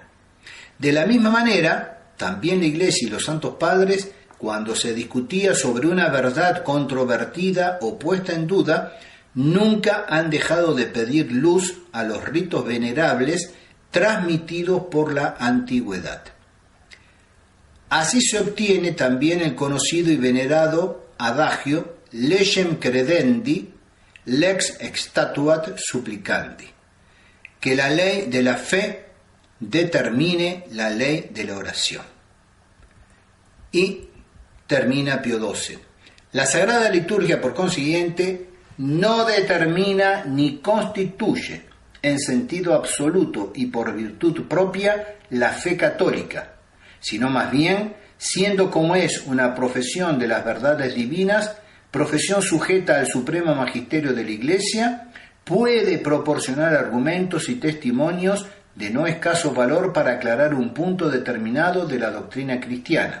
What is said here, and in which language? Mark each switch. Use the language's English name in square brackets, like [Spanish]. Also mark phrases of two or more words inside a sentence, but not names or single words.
[Spanish] De la misma manera, también la Iglesia y los Santos Padres, cuando se discutía sobre una verdad controvertida o puesta en duda, nunca han dejado de pedir luz a los ritos venerables transmitidos por la antigüedad. Así se obtiene también el conocido y venerado adagio [Latin] legem credendi, lex exstatuat supplicandi, [Spanish] que la ley de la fe determine la ley de la oración. Y termina Pío XII. La Sagrada Liturgia, por consiguiente, no determina ni constituye en sentido absoluto y por virtud propia la fe católica, sino más bien, siendo como es una profesión de las verdades divinas, profesión sujeta al supremo magisterio de la Iglesia, puede proporcionar argumentos y testimonios de no escaso valor para aclarar un punto determinado de la doctrina cristiana.